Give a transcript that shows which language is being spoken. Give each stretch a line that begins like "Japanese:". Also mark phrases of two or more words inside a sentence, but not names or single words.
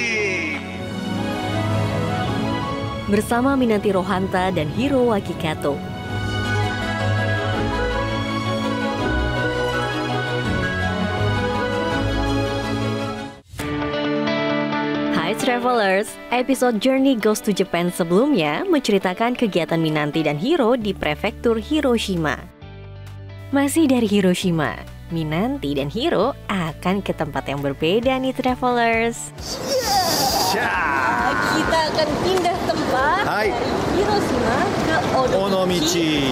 Indonesian: Bersama Minanti Rohanta dan Hiroaki Kato. Hai Travelers, episode Journey Goes to Japan sebelumnya menceritakan kegiatan Minanti dan Hiro di prefektur Hiroshima. Masih dari Hiroshima, Minanti dan Hiro akan ke tempat yang berbeda nih Travelers. Kita akan pindah tempat dari Hiroshima ke Onomichi.